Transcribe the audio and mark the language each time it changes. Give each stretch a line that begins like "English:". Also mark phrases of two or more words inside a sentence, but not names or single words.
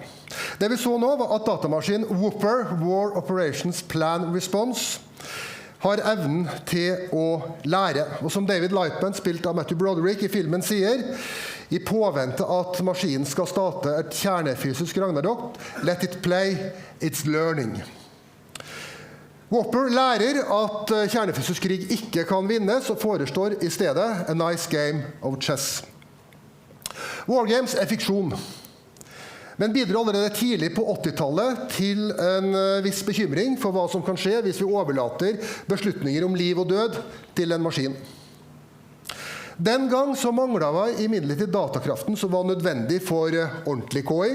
Norwegian: Det vi så nå var at datamaskinen Whooper, War Operations Plan Response, har evnen til å lære. Og som David Lightman, spilt av Matthew Broderick i filmen, sier, i påvente at maskinen skal starte et kjernefysisk ragnarok,
English: let it play, it's learning.
Norwegian: Whopper lærer at kjernefysisk krig ikke kan vinnes, og forestår i stedet
English: a nice game of chess.
Norwegian: War Games fiksjon, men bidrar allerede tidlig på 80-tallet til en viss bekymring for hva som kan skje hvis vi overlater beslutninger om liv og død til en maskin. Den gang så manglet vi imidlertid datakraften som var nødvendig for ordentlig KI.